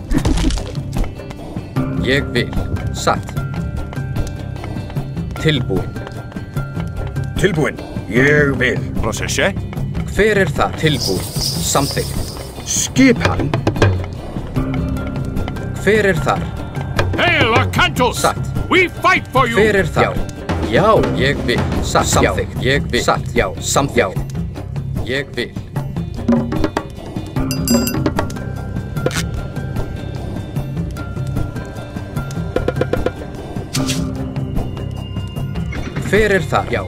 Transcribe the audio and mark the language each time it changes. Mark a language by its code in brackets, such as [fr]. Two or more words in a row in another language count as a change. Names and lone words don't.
[is] Ég vil. Satt. Tilbúin. Ég vil. Prossesje. Hver það? Tilbúin. Samþykkt. Skipan. Hver þar? [en] Hail Arcantos! [is] Satt. [en] We fight for you! [is] Hver þar? Já, ég vil. Satt. Samþykkt. Ég vil. Satt. Já. Samþykkt. Ég vil. Hver þar? Já.